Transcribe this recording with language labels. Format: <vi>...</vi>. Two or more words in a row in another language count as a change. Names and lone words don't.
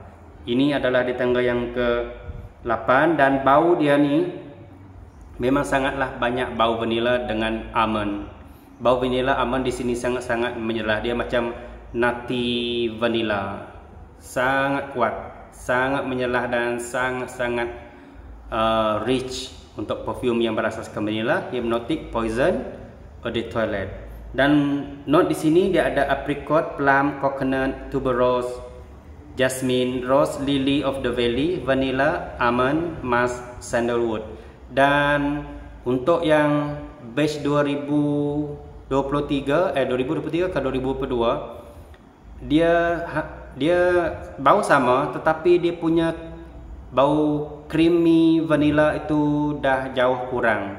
<ms>Ini adalah di tangga yang ke-8, dan bau dia ni memang sangatlah banyak bau vanilla dengan almond. Bau vanilla almond di sini sangat-sangat menyerlah. Dia macam</ms> <en>nutty vanilla,</en> <ms>sangat kuat, sangat menyerlah, dan sangat-sangat rich untuk perfume yang berasaskan vanilla,</ms> <fr>hypnotic, poison, eau de toilette.</fr> <ms>Dan note di sini dia ada</ms> <en>apricot, plum, coconut, tuberose, jasmine, rose, lily of the valley, vanilla, almond, musk, sandalwood.</en> <ms>Dan untuk yang batch 2023 ke 2022, dia bau sama, tetapi dia punya bau</ms> <en>creamy vanilla</en> <ms>itu dah jauh kurang.</ms>